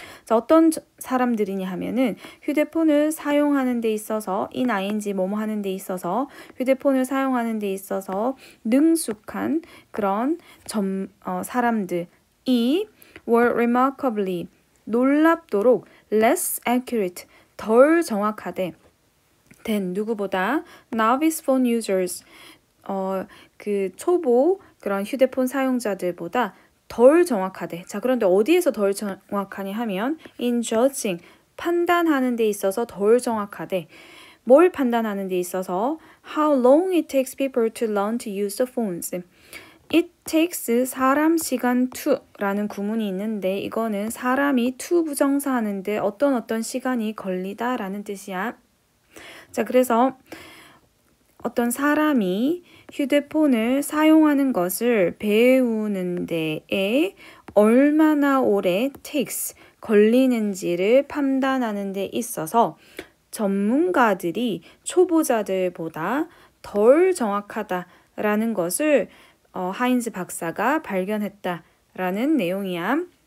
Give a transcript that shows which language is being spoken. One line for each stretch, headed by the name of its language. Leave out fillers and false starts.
Korean: 자, 어떤 사람들이냐 하면은 휴대폰을 사용하는 데 있어서 ing 뭐뭐 하는 데 있어서 휴대폰을 사용하는 데 있어서 능숙한 그런 사람들이
English: were remarkably
Korean: 놀랍도록
English: less accurate
Korean: 덜 정확하대 than 누구보다
English: novice phone users
Korean: 그 초보 그런 휴대폰 사용자들보다 덜 정확하대. 자, 그런데 어디에서 덜 정확하냐 하면
English: in judging,
Korean: 판단하는 데 있어서 덜 정확하대. 뭘 판단하는 데 있어서
English: how long it takes people to learn to use the phones. It takes
Korean: 사람 시간 to라는 구문이 있는데 이거는 사람이 to 부정사 하는데 어떤 시간이 걸리다 라는 뜻이야. 자, 그래서 어떤 사람이 휴대폰을 사용하는 것을 배우는 데에 얼마나 오래 takes 걸리는지를 판단하는 데 있어서 전문가들이 초보자들보다 덜 정확하다라는 것을 하인즈 박사가 발견했다라는 내용이야.